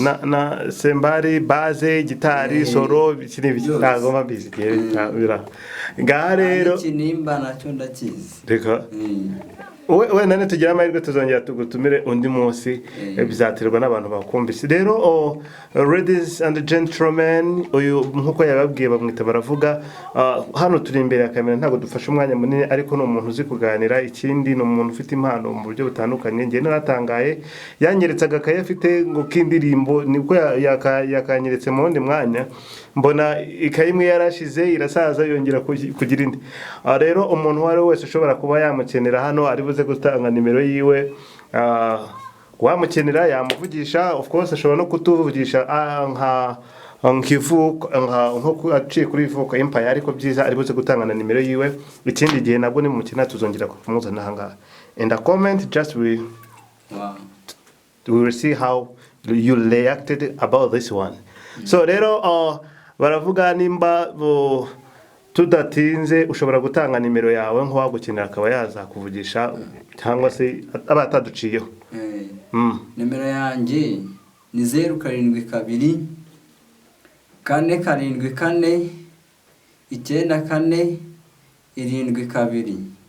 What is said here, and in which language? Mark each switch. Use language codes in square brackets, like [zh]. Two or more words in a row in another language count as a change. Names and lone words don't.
[rw] Na sembari, base, gitari, solo, ntago mbizi ngaha rero. Ikinimba nacyo ndakizi. Reka wenda nitugira amahirwe tuzongera tugutumire undi munsi, bizaterwa n'abantu bakumvise. [en] Rero ladies and gentlemen, [rw] uyu nkuko yababwiye bamwita Baravuga, hano turi imbere ya kamera, ntabwo dufashe umwanya munini, ariko ni umuntu uzi kuganira. Ikindi ni umuntu ufite impano mu buryo butandukanye. Ngiye naratangaye, yanyeretse agakaye afite ngo k'indirimbo, nibwo yakanyeretse mu wundi mwanya, mbona ikayi imwe yarashize irasaza yongera kugira indi. Rero umuntu wari wese ushobora kuba yamukenera hano, ari buze gutanga nimero yiwe, wamukenera yamuvugisha. [en] Of course [rw] ashobora no kutuvugisha nko aciye kuri IVUKO EMPIRE, ariko byiza ari buze gutanga na nimero yiwe. Ikindi gihe nabwo ni mukina tuzongera kumuzana aha ngaha. [en] In the comment just we will see how you reacted about this one. [rw] So rero Baravuga, nimba tudatinze ushobora gutanga nimero yawe nko wagukenera akaba yaza kuvugisha, cyangwa se abataduciyeho. Nimero yanjye ni 072 474 94 72.